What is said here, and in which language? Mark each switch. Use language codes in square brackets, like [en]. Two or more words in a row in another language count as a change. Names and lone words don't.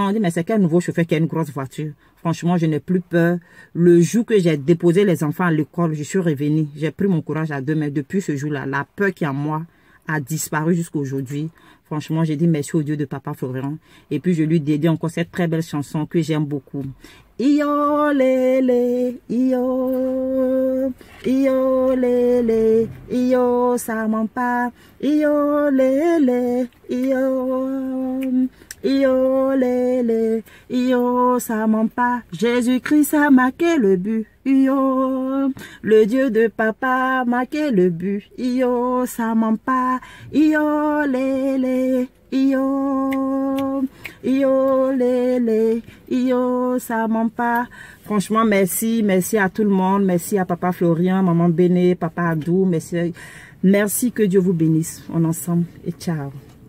[fr] On dit, mais c'est quel nouveau chauffeur qui a une grosse voiture? Franchement, je n'ai plus peur. Le jour que j'ai déposé les enfants à l'école, je suis revenue. J'ai pris mon courage à 2 mains. Depuis ce jour-là, la peur qui est en moi a disparu jusqu'à aujourd'hui. Franchement, j'ai dit merci au Dieu de Papa Florian. Et puis, je lui dédie encore cette très belle chanson que j'aime beaucoup. Iyo lele, iyo, iyo lele, iyo samampa, iyo lele, iyo. Iyo lele, iyo samampa, Jésus-Christ a marqué le but. Iyo, le Dieu de Papa a marqué le but. Iyo samampa, iyo lele, iyo, iyo lele, iyo samampa. Franchement, merci à tout le monde, merci à Papa Florian, Maman Béné, Papa Adou, merci que Dieu vous bénisse. On est ensemble et ciao.